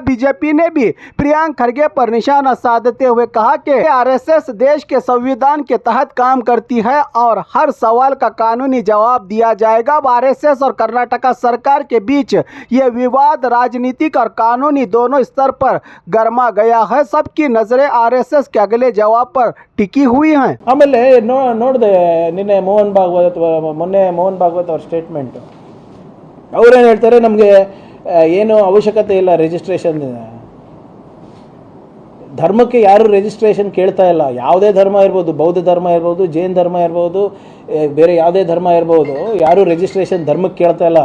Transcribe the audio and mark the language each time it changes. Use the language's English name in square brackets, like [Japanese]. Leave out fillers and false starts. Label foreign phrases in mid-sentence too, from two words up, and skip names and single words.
[Hindi] बीजेपी ने भी प्रियंक खड़गे पर निशाना साधते हुए कहा कि आरएसएस देश के संविधान के तहत काम करती है और हर सवाल का कानूनी जवाब दिया जाएगा। अब आरएसएस और कर्नाटका सरकार के बीच ये विवाद राजनीतिक और कानूनी दोनों स्तर पर गर्मा गया है। सबकी नजरें आरएसएस के अगले जवाब पर टिकी हुई हैं। [Kannada] ಆಮೇಲೆ ನೋಡಿದೆ ನಿನ್ನೆ ಮೊನ್ನೆ ಮೋಹನ್ ಭಾಗವತ್ ಅವ್ರ ಸ್ಟೇಟ್ಮೆಂಟ್, ಅವ್ರೇನು ಹೇಳ್ತಾರೆ, ನಮಗೆ ಏನು ಅವಶ್ಯಕತೆ ಇಲ್ಲ ರಿಜಿಸ್ಟ್ರೇಷನ್. ಧರ್ಮಕ್ಕೆ ಯಾರು ರಿಜಿಸ್ಟ್ರೇಷನ್ ಕೇಳ್ತಾ ಇಲ್ಲ. ಯಾವುದೇ ಧರ್ಮ ಇರ್ಬೋದು, ಬೌದ್ಧ ಧರ್ಮ ಇರ್ಬೋದು, ಜೈನ್ ಧರ್ಮ ಇರ್ಬೋದು, ಬೇರೆ ಯಾವುದೇ ಧರ್ಮ ಇರ್ಬೋದು, ಯಾರು ರಿಜಿಸ್ಟ್ರೇಷನ್ ಧರ್ಮಕ್ಕೆ ಕೇಳ್ತಾ ಇಲ್ಲ.